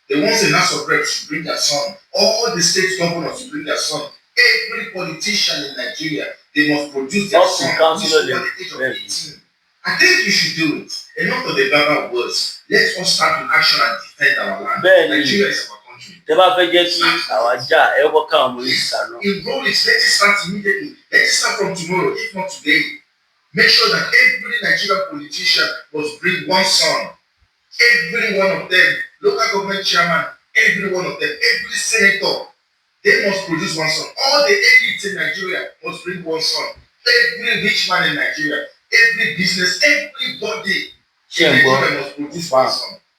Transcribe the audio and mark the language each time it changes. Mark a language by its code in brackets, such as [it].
[en] The ones in House of Reps, you bring their son. All the state governors, you bring their son. Every politician in Nigeria, they must produce their son over the age of 18. I think you should do it. Enough of the verbal words. Let's all start in action and defend our land. Nigeria is our country. [yo] tẹ́ bá fẹ́ jẹ́ kí àwọn ajá ẹ kọ́ káwọn ọmọ yìí sànú. [en] Enroll it. Let it start immediately. Let it start from tomorrow, if not today. Make sure that every Nigerian politician must bring one son. Every one of them, local government chairman, every one of them, every senator, they must produce one son. All the elites in Nigeria must bring one son. Every rich man in Nigeria, every business, everybody in Nigeria must produce one son.